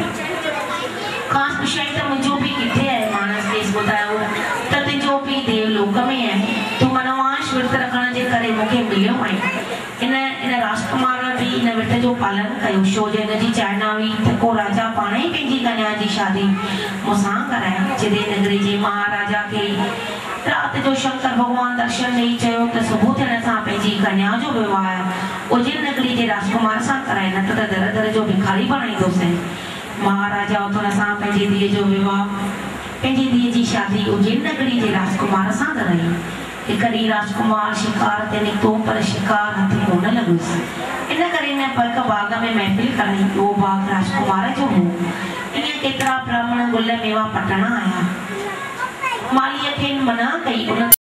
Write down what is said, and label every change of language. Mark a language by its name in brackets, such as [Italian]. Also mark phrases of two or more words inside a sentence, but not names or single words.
[Sindhi] ख़ासि पुछियईं त मुंहिंजो पीउ किथे आहे मानस खेसि ॿुधायो त तुंहिंजो पीउ देवलोक में आहे तूं मनवांश विर्त रखण जे करे मूंखे मिलियो आहे इन राजकुमार बि इन विर्त जो पालन कयो छो जो हिन जी चाहना हुई त को राजा पाण ई पंहिंजी कन्या जी शादी मूंसां कराए जॾहिं नगरी जे महाराजा खे राति जो शंकर भॻवान दर्शन ॾेई चयो त सुबुह थियण सां पंहिंजी कन्या जो विवाह उज्जैन नगरी जे राजकुमार सां कराए न त दर दर जो भिखारी बणाईंदोसि महाराजा उथण सां पंहिंजी धीअ जो विवाह पंहिंजी धीअ जी शादी उज्जैन नगरी जे राजकुमार सां कराई हिकु ॾींहुं राजकुमार शिकार ते निकितो पर शिकार हथ कोन लॻुसि इन करे हिन पर्क बाग में महफ़िल कराई उहो बाग राजकुमार जो हो ईअं केतिरा ब्राह्मण गुल मेवा पटण आया मालीअ खे मना कई उन